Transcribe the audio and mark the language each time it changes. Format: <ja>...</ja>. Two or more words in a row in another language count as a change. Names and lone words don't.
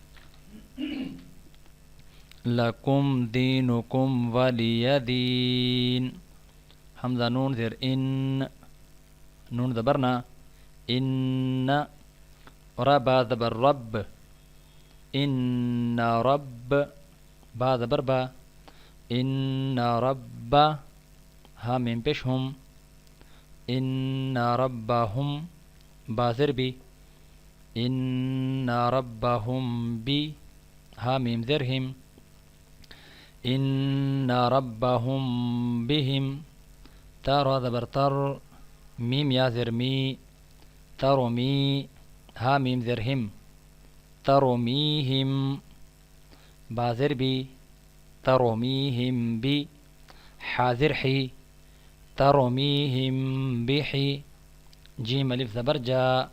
<ar>لکم دینکم ولی دین،</ar> <ur>حمزہ نون زیر ان، نون زبرنا، ان، را با زبر رب، ان رب، با زبر با، ان رب، ہا میم پیش ہم، ان ربہم، با زر بی، ان ربہم بی، ہا میم زر ہم، ان ربہم بہم، تا را زبر تر، میم یا زر می، ترمی، ہا میم زر ہم، ترمیہم، با زر بی، ترمیہم بی، حاضر حی، ترمیہم بحی، جیم الف زبر جا،</ur>